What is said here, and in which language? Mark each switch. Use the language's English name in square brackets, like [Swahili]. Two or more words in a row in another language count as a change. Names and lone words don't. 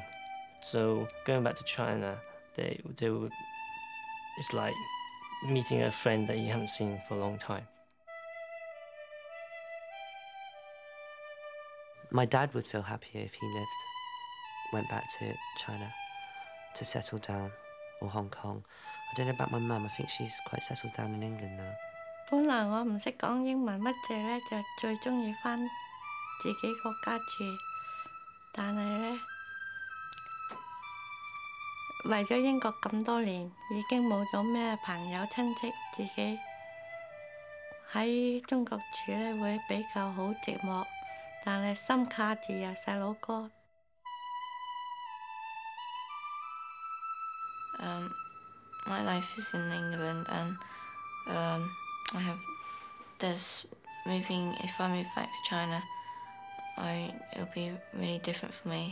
[English] So going back to China, they would, it's like meeting a friend that you haven't seen for a long time. My dad would feel happier if he went back to China to settle down, or Hong Kong. I don't know about my mum. I think she's quite settled down in England now. [Cantonese] 本來我唔識講英文乜滯咧，就最中意返自己國家住，但係咧嚟咗英國咁多年，已經冇咗咩朋友親戚，自己喺中國住咧會比較好寂寞，但係心卡住有細佬哥。 [English] My life is in England, and if I move back to China, it'll be really different for me.